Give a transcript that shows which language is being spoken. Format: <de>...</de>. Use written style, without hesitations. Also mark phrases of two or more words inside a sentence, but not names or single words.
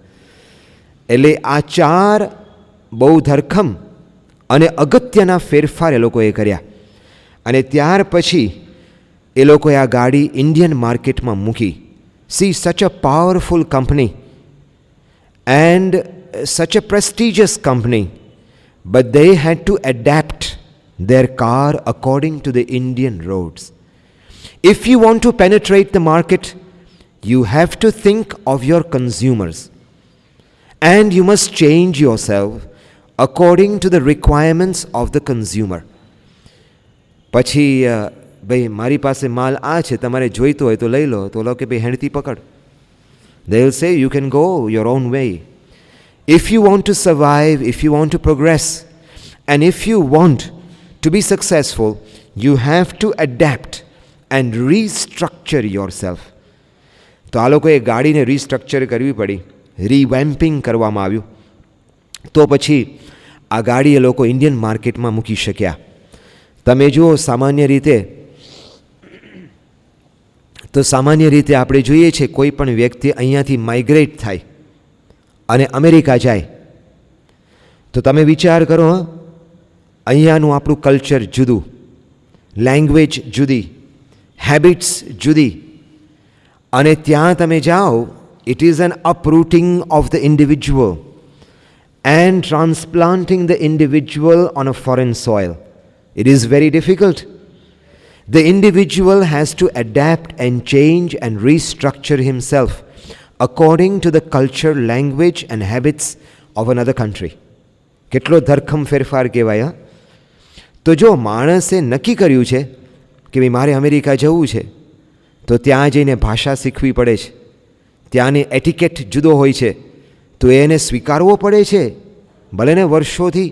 <gu>એટલે આ 4 બહુ ધરખમ અને અગત્યના ફેરફાર એ લોકોએ કર્યા. અને ત્યાર પછી એ લોકોએ આ ગાડી ઇન્ડિયન માર્કેટમાં મૂકી.</gu> <en>See such a powerful company and such a prestigious company, but they had to adapt their car according to the Indian roads. If you want to penetrate the market, you have to think of your consumers and you must change yourself according to the requirements of the consumer.</en> <gu>પછી ભાઈ મારી પાસે માલ આ છે, તમારે જોઈતો હોય તો લઈ લો, તો લો કે ભાઈ હેણથી પકડ.</gu> <en>They will say you can go your own way. If you want to survive, if you want to progress, and if you want to be successful, you have to adapt and restructure yourself.</en> <gu>તો આ લોકોએ ગાડીને રીસ્ટ્રક્ચર કરવી પડી, રીવેમ્પિંગ કરવામાં આવ્યું. તો પછી આ ગાડી એ લોકો ઇન્ડિયન માર્કેટમાં મૂકી શક્યા. તમે જુઓ સામાન્ય રીતે આપણે જોઈએ છીએ કોઈ પણ વ્યક્તિ અહીંયાથી માઇગ્રેટ થાય અને અમેરિકા જાય તો તમે વિચાર કરો, અહીંયાનું આપણું કલ્ચર જુદું, લેંગ્વેજ જુદી, હેબિટ્સ જુદી. અને ત્યાં તમે જાઓ,</gu> <en>it is an uprooting of the individual and transplanting the individual on a foreign soil. It is very difficult. The individual has to adapt and change and restructure himself according to the culture, language and habits of another country.</en> <gu>કેટલો ધરખમ ફેરફાર કહેવાય. તો જો માણસે નક્કી કર્યું છે કે ભાઈ મારે અમેરિકા જવું છે, તો ત્યાં જઈને ભાષા શીખવી પડે છે, ત્યાંની એટિકેટ જુદો હોય છે, તો એને સ્વીકારવો પડે છે, ભલે ને વર્ષોથી.</gu>